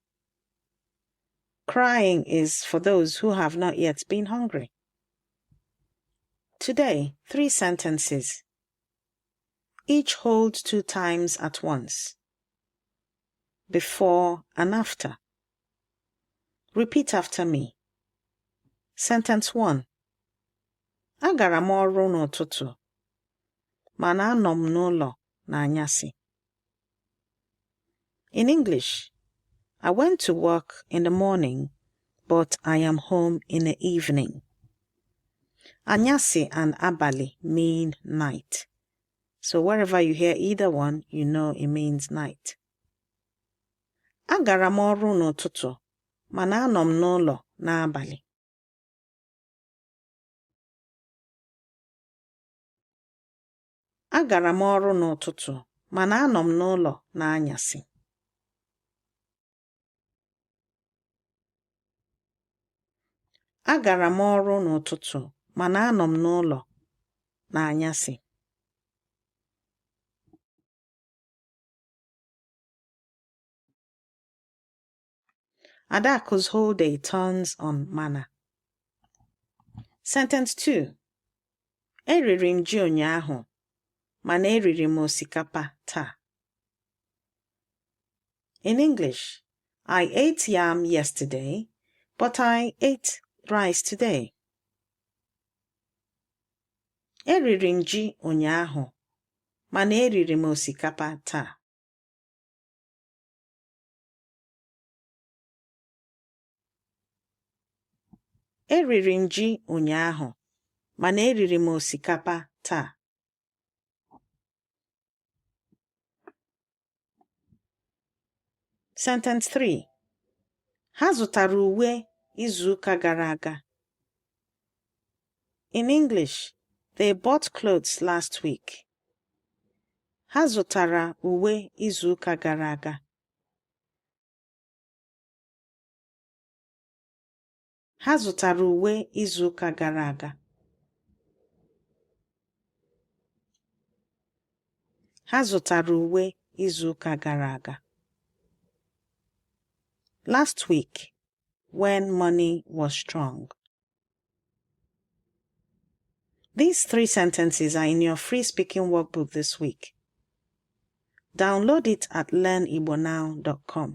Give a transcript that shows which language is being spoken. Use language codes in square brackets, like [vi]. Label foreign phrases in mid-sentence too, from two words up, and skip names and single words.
[en] Crying is for those who have not yet been hungry. Today, 3 sentences. Each holds 2 times at once. Before and after. Repeat after me. Sentence 1. [ig] Agara m ọrụ n'ụtụtụ, mana anọ m n'ụlọ n'anyasị. [en] In English, I went to work in the morning, but I am home in the evening. Anyasị and abali mean night. So wherever you hear either one, you know it means night. [ig] Agara m ọrụ n'ụtụtụ, mana anọ m n'ụlọ n'abalị. Agara m ọrụ n'ụtụtụ, mana anọ m n'ụlọ n'anyasị. Agara m ọrụ n'ụtụtụ, mana anọ m n'ụlọ n'anyasị. [en] Adaku's whole day turns on manna. Sentence 2. [ig] Eriri m ji ụnyaahụ, mana eriri m osikapa taa. [en] In English, I ate yam yesterday, but I ate rice today. [ig] Eriri m ji ụnyaahụ, mana eriri m osikapa taa. Eriri m ji ụnyaahụ, mana eriri m osikapa taa. [en] Sentence 3. [ig] Ha zụtara uwe izuụka gara aga. [en] In English, they bought clothes last week. [ig] Ha zụtara uwe izuụka gara aga. Ha zụtara uwe izuụka gara aga. Ha zụtara uwe izuụka gara aga. [en] Last week, when money was strong. These 3 sentences are in your free speaking workbook this week. Download it at learnigbonow.com.